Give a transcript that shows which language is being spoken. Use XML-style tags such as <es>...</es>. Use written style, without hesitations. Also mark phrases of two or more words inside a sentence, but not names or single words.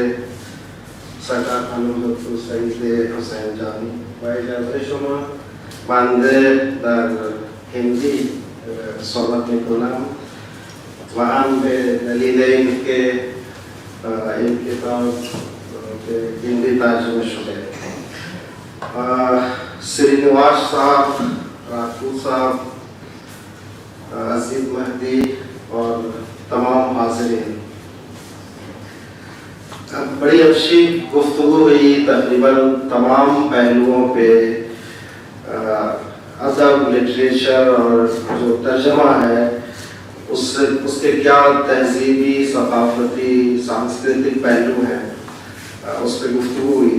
<fa>سرکار خانم دکتر سعید حسین جانی و اجازه شما بنده در هندی صحبت میکنم و هم به دلیل اینکه این کتاب به هندی ترجمه شده.</fa> <ur>سرینواس صاحب، راجپوت صاحب، عزیز مہدی اور تمام حاضرین، بڑی اچھی گفتگو ہوئی تقریباً تمام پہلوؤں پہ، ادب، لٹریچر اور جو ترجمہ ہے اس کے کیا تہذیبی، ثقافتی، سانسکرتک پہلو ہیں، اس پہ گفتگو ہوئی.</ur>